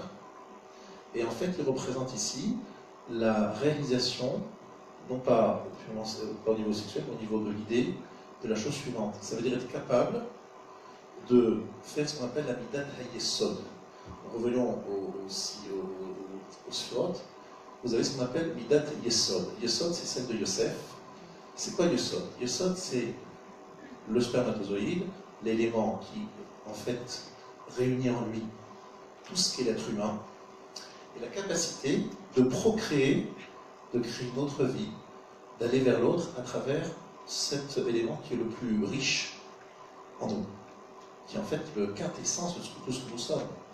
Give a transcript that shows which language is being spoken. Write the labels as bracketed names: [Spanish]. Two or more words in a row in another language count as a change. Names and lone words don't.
[French] Et en fait, il représente ici la réalisation, non pas au niveau sexuel, mais au niveau de l'idée, de la chose suivante. Ça veut dire être capable de faire ce qu'on appelle la [Hebrew] מידת היסוד. [French] Revenons au sphirot. Vous avez ce qu'on appelle [Hebrew] מידת יסוד. [French] Yesod, c'est celle de Yosef. C'est quoi Yesod? Yesod, c'est le spermatozoïde, l'élément qui, en fait, réunit en lui tout ce qu'est l'être humain, et la capacité de procréer, de créer une autre vie, d'aller vers l'autre à travers cet élément qui est le plus riche en nous, qui est en fait le quintessence de tout ce que nous sommes.